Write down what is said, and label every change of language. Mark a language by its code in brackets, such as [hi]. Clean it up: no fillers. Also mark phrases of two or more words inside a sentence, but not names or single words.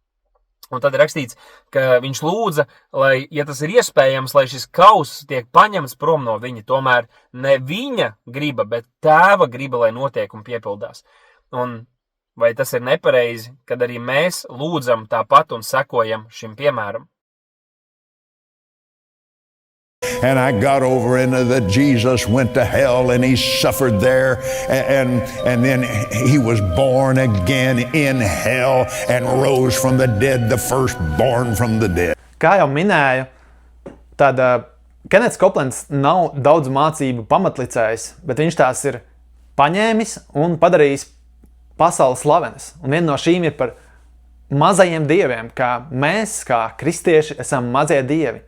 [lv] Un tad ir rakstīts, ka viņš lūdza, lai, ja tas ir iespējams, lai šis kauss tiek paņemts prom no viņa. Tomēr ne viņa griba, bet tēva griba, lai notiek un piepildās. Un vai tas ir nepareizi, kad arī mēs lūdzam tāpat un sekojam šim piemēram? [en] And I got over into that Jesus went to hell and he suffered there and then he was born again in hell and rose from the dead, the firstborn from the dead. [lv] Kā jau minēju, tad Kenets Koplands nav daudz mācību pamatlicējs, bet viņš tās ir paņēmis un padarījis pasaules slavenas. Un viena no šīm ir par mazajiem dieviem, kā mēs, kā kristieši, esam mazie dievi.